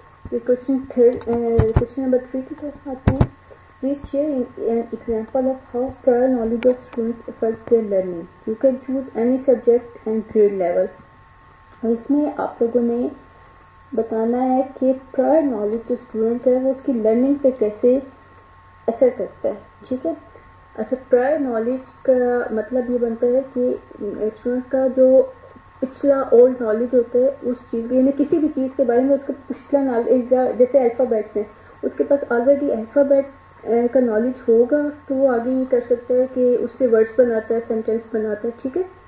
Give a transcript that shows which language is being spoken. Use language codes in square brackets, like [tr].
[en] Question number 3 [ur] کی طرف آتے ہیں. [en] Please share an example of how prior knowledge of students affect their learning. You can choose any subject and grade level. [ur] اور اس میں آپ لوگوں نے بتانا ہے کہ prior knowledge جو اسٹوڈنٹ ہے وہ اس کی لرننگ پہ کیسے اثر کرتا ہے. ٹھیک ہے. اچھا prior knowledge کا مطلب یہ بنتا ہے کہ اسٹوڈنٹ کا جو پچھلا اولڈ نالج ہوتا ہے اس چیز کے یعنی کسی بھی چیز کے بارے میں اس کا پچھلا نالج, جیسے الفابیٹس ہیں اس کے پاس آلریڈی الفابیٹس کا نالج ہوگا تو وہ آگے یہ کر سکتا ہے کہ اس سے ورڈس بناتا ہے, سینٹینس بناتا ہے. ٹھیک ہے.